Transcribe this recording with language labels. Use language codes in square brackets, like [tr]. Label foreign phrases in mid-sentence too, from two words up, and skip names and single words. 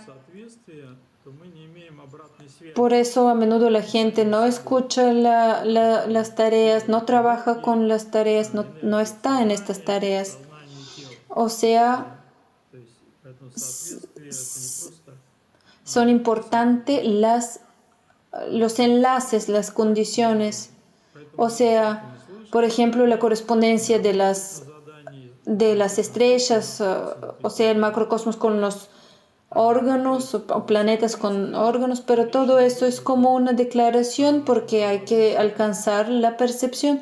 [ru] соответствия, то мы не имеем обратной связи. [es] Por eso a menudo la gente no escucha las tareas, no trabaja con las tareas, no está en estas tareas. [ru] Сознание и тело. [es] O sea, [ru] То есть поэтому соответствие это не просто [es] son importantes los enlaces, las condiciones. O sea, por ejemplo, la correspondencia de las estrellas, o sea, el macrocosmos con los órganos o planetas con órganos, pero todo eso es como una declaración porque hay que alcanzar la percepción.